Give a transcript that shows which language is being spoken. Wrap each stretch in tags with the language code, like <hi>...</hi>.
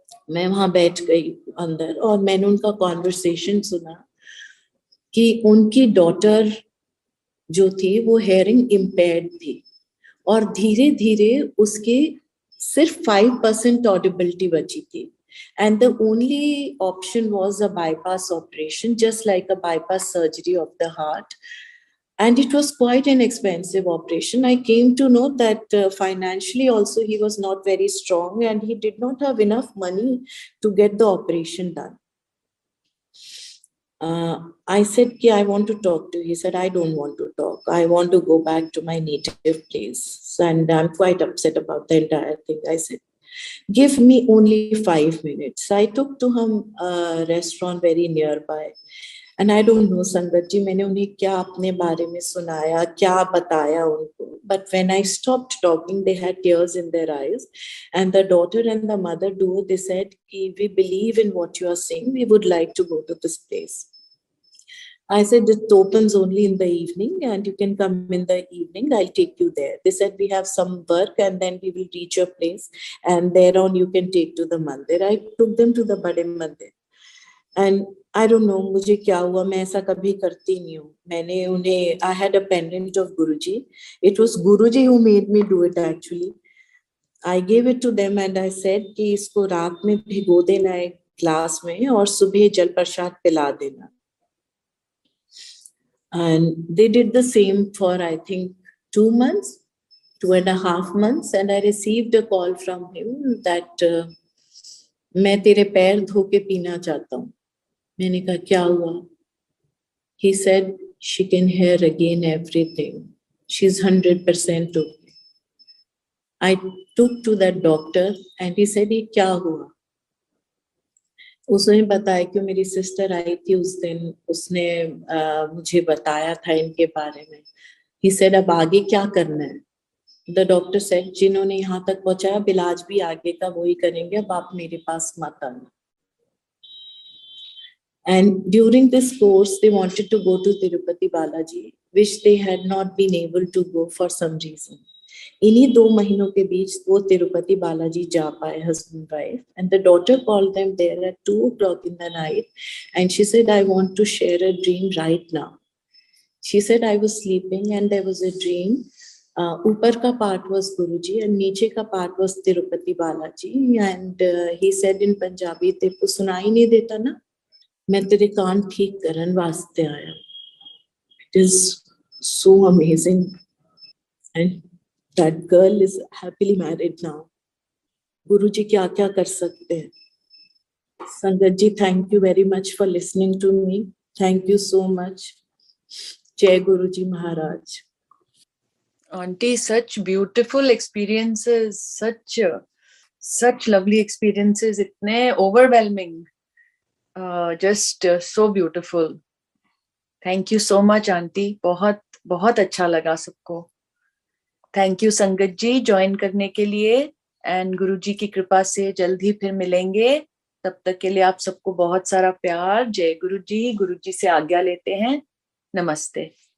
<hi>मैं वहां बैठ गई अंदर और मैंने उनका कॉन्वर्सेशन सुना कि उनकी डॉटर जो थी वो हेयरिंग इम्पेयर्ड थी और धीरे धीरे उसके सिर्फ 5% ऑडिबिलिटी बची थी।</hi> <en>And the only option was a bypass operation, just like a bypass surgery of the heart. And it was quite an expensive operation. I came to know that financially also he was not very strong and he did not have enough money to get the operation done. I said, I want to talk to you. He said, I don't want to talk. I want to go back to my native place. And I'm quite upset about the entire thing. I said, give me only 5 minutes. I took to him a restaurant very nearby. And I don't know,</en> <hi>Sangat ji, मैंने उन्हें क्या अपने बारे में सुनाया, क्या बताया उनको.</hi> <en>But when I stopped talking, they had tears in their eyes. And the daughter and the mother duo, they said, we believe in what you are saying. We would like to go to this place. I said, it opens only in the evening and you can come in the evening. I'll take you there. They said, we have some work and then we will reach your place. And thereon you can take to the mandir. I took them to the Bade Mandir. And I don't know,</en> <hi>मुझे क्या हुआ, मैं ऐसा कभी करती नहीं हूँ. मैंने उन्हें,</hi> <en>I had a pendant of Guruji. It was Guruji who made me do it actually. I gave it to them and I said</en> <hi>कि इसको रात में भिगो देना एक ग्लास में और सुबह जल प्रसाद पिला देना.</hi> <en>And they did the same for, I think, 2 months, 2.5 months. And I received a call from him that</en> <hi>मैं तेरे पैर धो के पीना चाहता हूँ. मैंने कहा क्या हुआ?</hi> <en>He said, she can hear again everything. She's 100% okay. I took to that doctor and he said,</en> <hi>ये क्या हुआ? उसने बताया कि मेरी सिस्टर आई थी उस दिन, उसने मुझे बताया था इनके बारे में.</hi> <en>He said,</en> <hi>अब आगे क्या करना है?</hi> <en>The doctor said,</en> <hi>जिन्होंने यहाँ तक पहुंचाया, अब इलाज भी आगे का वही करेंगे, अब आप मेरे पास मत आना.</hi> <en>And during this course, they wanted to go to Tirupati Balaji, which they had not been able to go for some reason.</en> <hi>इन्हीं 2 महीनों के बीच वो तिरुपति बालाजी जा पाए,</hi> <en>husband wife, and the daughter called them there at 2 o'clock in the night, and she said, I want to share a dream right now. She said, I was sleeping and there was a dream.</en> <hi>ऊपर का</hi> <en>part was Guruji and</en> <hi>नीचे का</hi> <en>part was Tirupati Balaji, and he said in Punjabi,</en> <hi>तेरे को सुनाई नहीं देता ना, मैं तेरे कान ठीक करन वास्ते आया.</hi> <en>It is so amazing. And that girl is happily married now.</en> <hi>Guruji क्या क्या कर सकते हैं.</hi> <en>Sangat ji, thank you very much for listening to me. Thank you so much.</en> <hi>जय गुरु जी महाराज।</hi> <en>Auntie, such beautiful experiences, such lovely experiences,</en> <hi>इतने</hi> <en>overwhelming, just so beautiful. Thank you so much, Auntie.</en> <hi>बहुत बहुत अच्छा लगा सबको.</hi> <en>Thank you</en> <hi>संगत जी join करने के लिए, एंड गुरु जी की कृपा से जल्द ही फिर मिलेंगे. तब तक के लिए आप सबको बहुत सारा प्यार. जय गुरु जी से आज्ञा लेते हैं. नमस्ते.</hi>